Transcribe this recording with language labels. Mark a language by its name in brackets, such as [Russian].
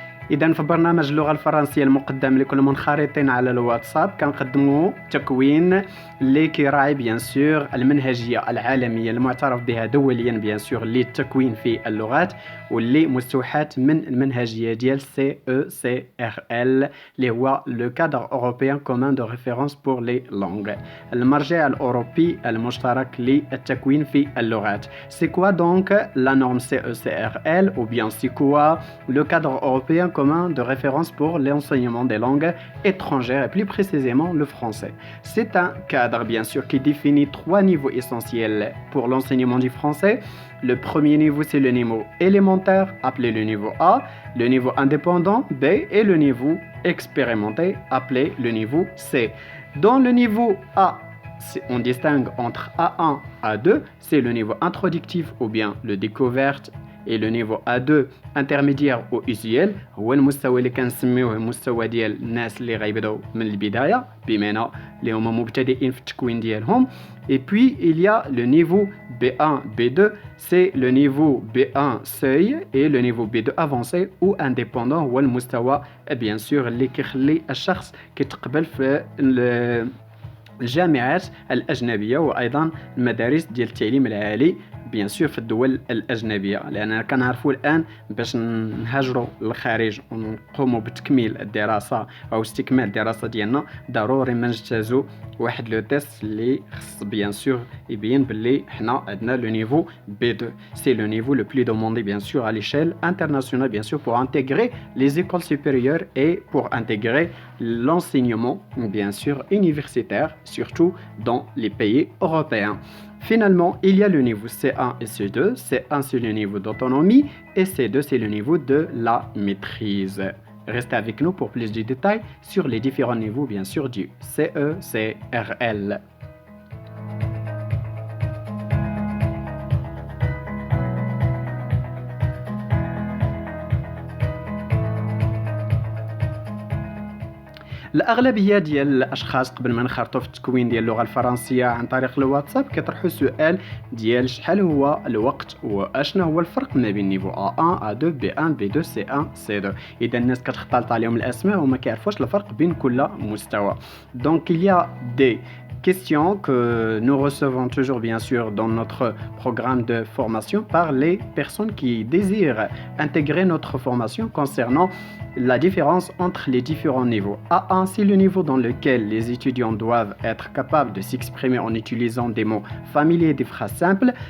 [Arabic] إذا في برنامج اللغة الفرنسية المقدم لكل منخرطين على الواتساب كنقدموا تكوين اللي كيراعي بيان سور المنهجية العالمية المعترف بها دوليا بيان سور للتكوين في اللغات واللي مستوحاة من المنهجية ديال CECRL اللي هو [French] لو كادر أوروبيان كومان دو ريفيرونس بور لي لونغ، [Arabic] المرجع الأوروبي المشترك للتكوين في اللغات. [French] سي كوا دونك لا نورم CECRL ou bien c'est quoi le cadre européen commun de référence pour l'enseignement des langues étrangères et plus précisément le français. C'est un cadre bien sûr qui définit 3 niveaux essentiels pour l'enseignement du français. Le premier niveau c'est le niveau élémentaire appelé le niveau A, le niveau indépendant B et le niveau expérimenté appelé le niveau C. Dans le niveau A, on distingue entre A1 et A2, c'est le niveau introductif ou bien le découverte. Et le niveau A2 intermédiaire ou usuel [Arabic] هو المستوى اللي كنسميوه المستوى ديال الناس اللي غيبداو من البدايه بمعنى اللي هما مبتدئين في التكوين ديالهم. [French] Et puis il y a le niveau B1 B2, c'est le niveau B1 seuil et le niveau B2 avancé ou indépendant [Arabic] هو المستوى bien sûr اللي كيخلي الشخص كيتقبل في الجامعات الأجنبية وأيضا المدارس ديال التعليم العالي بيان سور في الدول الأجنبية، لأننا كنعرفوا الآن باش نهاجروا للخارج ونقوموا بتكميل الدراسة أو استكمال الدراسة ديالنا ضروري ما نجتازوا واحد لو تيست اللي خص بيان سور يبين باللي حنا عندنا لو نيفو B2. [French] C'est le niveau le plus demandé bien sûr à l'échelle internationale bien sûr pour intégrer les écoles supérieures et pour intégrer l'enseignement bien sûr universitaire surtout dans les pays européens. Finalement, il y a le niveau C1 et C2. C1 c'est le niveau d'autonomie et C2 c'est le niveau de la maîtrise. Restez avec nous pour plus de détails sur les différents niveaux bien sûr du CECRL. [Arabic] الأغلبية ديال الأشخاص قبل ما نخرطوا في التكوين ديال اللغة الفرنسية عن طريق الواتساب كيطرحوا سؤال ديال شحال هو الوقت واشنا هو الفرق ما بين نيفو A1 A2 B1 B2 C1 C2. إذا الناس كتختلط عليهم الأسماء وما كيعرفوش الفرق بين كل مستوى. [French] Donc il y a des questions que nous recevons toujours bien sûr dans notre programme de formation par les personnes qui désirent intégrer notre formation concernant la différence entre les différents niveaux. A1, c'est le niveau dans lequel les étudiants doivent être capables de s'exprimer en utilisant des mots familiers et des phrases simples.